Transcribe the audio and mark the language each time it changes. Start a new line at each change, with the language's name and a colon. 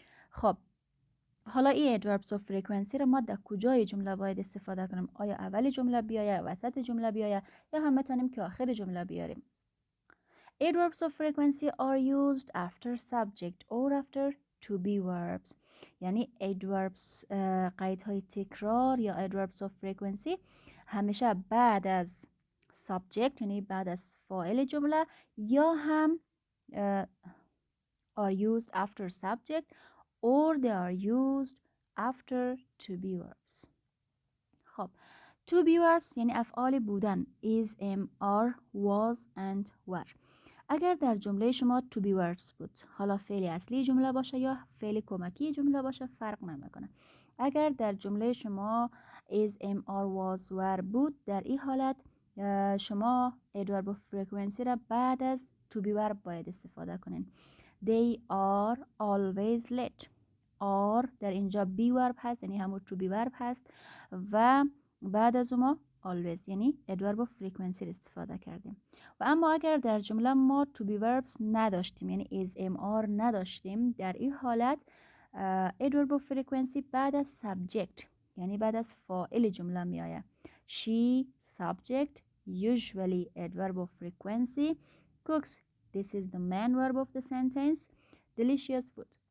Persian: خب حالا این adverbs of frequency رو ما در کجای جمله باید استفاده کنیم؟ آیا اول جمله بیایه، وسط جمله بیایه یا هم میتونیم که آخر جمله بیاریم؟
English: Adverbs of frequency are used after subject or after to be verbs.
Persian: یعنی adverbs قیدهای تکرار یا adverbs of frequency همیشه بعد از subject یعنی بعد از فاعل جمله یا هم
English: are used after subject or they are used after to be verbs.
Persian: خب to be verbs یعنی افعال بودن is, am, are, was and were. اگر در جمله شما to be verbs بود، حالا فعل اصلی جمله باشه یا فعل کمکی جمله باشه فرق نمیکنه. اگر در جمله شما is, am, are, was, were بود، در این حالت شما adverb of frequency را بعد از to be verb باید استفاده کنین.
English: They are always late.
Persian: are در اینجا be verb هست یعنی همون to be verb هست و بعد از ما always یعنی adverb of frequency استفاده کردیم. و اما اگر در جمله ما to be verbs نداشتیم یعنی is, am, are نداشتیم، در این حالت adverb of frequency بعد از subject یعنی بعد از فاعل جمله می آید.
English: She subject usually adverb of frequency cooks. This is the main verb of the sentence. Delicious food.